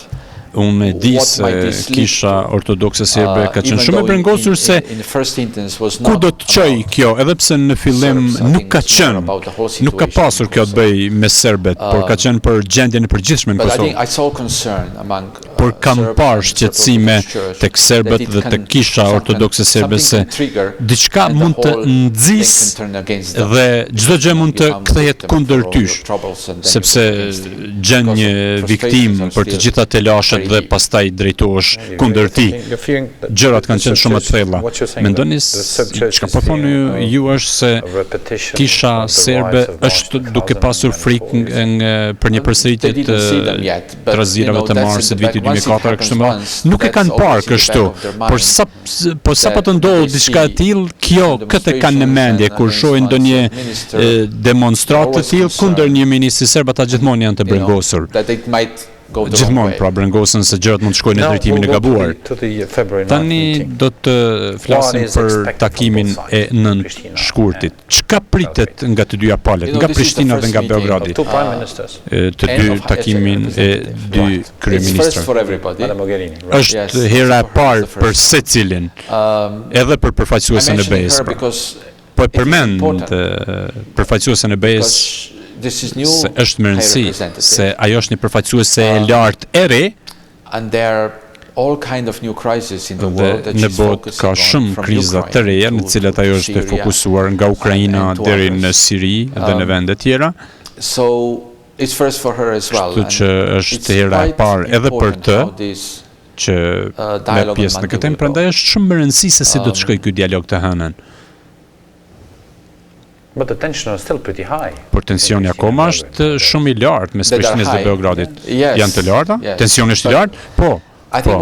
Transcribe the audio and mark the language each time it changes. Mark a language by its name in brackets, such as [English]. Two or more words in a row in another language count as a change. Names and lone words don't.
[Albanian] Unë e di [English] What [Albanian] se [English] might this lead [Albanian] kisha [English] to? [Albanian] ortodokse serbe ka qenë [English] Even [Albanian] shumë e [English] though [Albanian] brengosur se [English] in the first instance was [Albanian] ku [English] not [Albanian] do të çojë [English] about [Albanian] kjo, edhe pse në fillim [English] Serbs, I [Albanian] nuk [English] think [Albanian] ka [English] it's more [Albanian] qenë, [English] about the whole [Albanian] nuk ka [English] situation [Albanian] pasur [English] in [Albanian] kjo të [English] Kosovo. [Albanian] bëj me serbet, por ka qenë për gjendjen e përgjithshme në [English] But I think [Albanian] Kosovë. [English] I saw concern among [Albanian] Por kam [English] Serbs [Albanian] parë [English] and [Albanian] shqetësime [English] Orthodox Church [Albanian] tek serbët [English] that it [Albanian] dhe [English] can- [Albanian] tek kisha [English] something- [Albanian] ortodokse serbe se [English] something can trigger [Albanian] diçka [English] and the [Albanian] mund të [English] whole thing [Albanian] nxjisë [English] can turn against them. [Albanian] dhe çdo gjë mund të [English] You become [Albanian] kthehet [English] victim [Albanian] kundër [English] for all [Albanian] tysh, [English] your troubles and then [Albanian] sepse [English] you go against it. [Albanian] gjen [English] Because [Albanian] një [English] the [Albanian] viktim [English] frustrations are [Albanian] për të [English] still [Albanian] gjitha telashet [English] very [Albanian] dhe [English] deep. [Albanian] pastaj drejtohesh kundër tij. Gjërat kanë qenë shumë të thella. Mendoni çka po thoni ju është se kisha serbe është duke pasur frikë për një përsëritje [English] They [Albanian] të [English] didn't see them yet, but, [Albanian] trazirave të [English] that's [Albanian] marsit [English] in the [Albanian] viti [English] back. Once it [Albanian] 2004 [English] happens [Albanian] kështu më. [English] once, [Albanian] Nuk e [English] that's [Albanian] kanë parë [English] always in the [Albanian] kështu, [English] back of their mind [Albanian] por sa po të [English] that [Albanian] ndodhë [English] they [Albanian] diçka e [English] see [Albanian] tillë, kjo këtë e kanë në mendje kur shohin ndonjë demonstratë të tillë kundër një ministri serb, ata gjithmonë janë të brengosur. [English] That it might go the wrong [Albanian] Gjithmonë [English] way. [Albanian] pra brengosën se gjërat mund të shkojnë në drejtimin e gabuar. Tani do të flasim për takimin e 9 shkurtit. Çka pritet nga të dyja palët, nga Prishtina dhe nga Beogradi? Të dy takimin e dy [English] It's first [Albanian] kryeministrave. [English] for everybody. [Albanian] Është hera e parë për secilin, edhe për [English] I [Albanian] përfaqësuesen e [English] mentioned [Albanian] BE-s. [English] her [Albanian] pra. [English] because [Albanian] Po e [English] it is [Albanian] përmend [English] important. [Albanian] përfaqësuesen e BE-s [English] because this is new [Albanian] se është më [English] high [Albanian] rëndësi [English] representative. [Albanian] se ajo është një përfaqësuese e lartë e re [English] And there are all kind of new crises in the [Albanian] dhe [English] world that [Albanian] në [English] she's [Albanian] botë [English] focusing [Albanian] ka [English] on, [Albanian] shumë [English] from [Albanian] kriza të [English] Ukraine [Albanian] reja në [English] to [Albanian] cilat ajo është e [English] Syria. [Albanian] fokusuar nga Ukraina [English] and to [Albanian] deri [English] others. [Albanian] në Siri dhe në vende tjera, [English] So it's first for her as well. [Albanian] kështu [English] and [Albanian] që [English] it's [Albanian] është hera e [English] quite [Albanian] parë edhe për [English] important [Albanian] të [English] how this, [Albanian] që me [English] dialogue [Albanian] pjesë [English] on [Albanian] në këtë [English] Monday will [Albanian] prandaj [English] go. [Albanian] është shumë më rëndësi se si do të shkojë ky dialog të hënën. [English] But the tension is still pretty high. [Albanian] Por tensioni akoma është shumë i lartë mes [English] That are [Albanian] Prishtinës dhe [English] high. [Albanian] Beogradit. [English] Yes, [Albanian] Janë të larta? [English] yes. [Albanian] Tensioni është i [English] But [Albanian] lartë? Po. [English] I think